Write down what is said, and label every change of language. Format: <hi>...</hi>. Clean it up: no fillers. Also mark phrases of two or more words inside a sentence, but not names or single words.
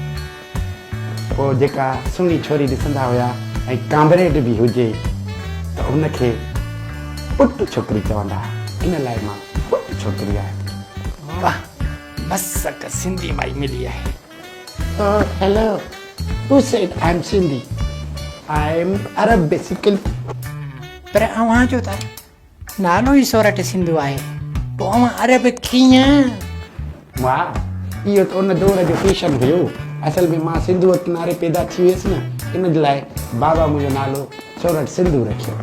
<sd>पोइ जेका सुहिणी छोरी ॾिसंदा हुया ऐं कांबरेड बि हुजे त उनखे पुट छोकिरी चवंदा। इन लाइ मां पुट छोकिरी आहियां। वाह, मस्त सिंधी माई मिली आहे।</sd> <en>Hello, who said I am Sindhi? I am Arab basically.</en> <sd>पर अव्हांजो त नालो ई सोरठ सिंधु आहे, पोइ अव्हां अरब कीअं? वाह, इहो त उन दौर जो फैशन हुयो। असल में मां सिंधु किनारे पैदा थी वियसि न, इन लाइ बाबा मुंहिंजो नालो सोरठ सिंधु रखियो।</sd>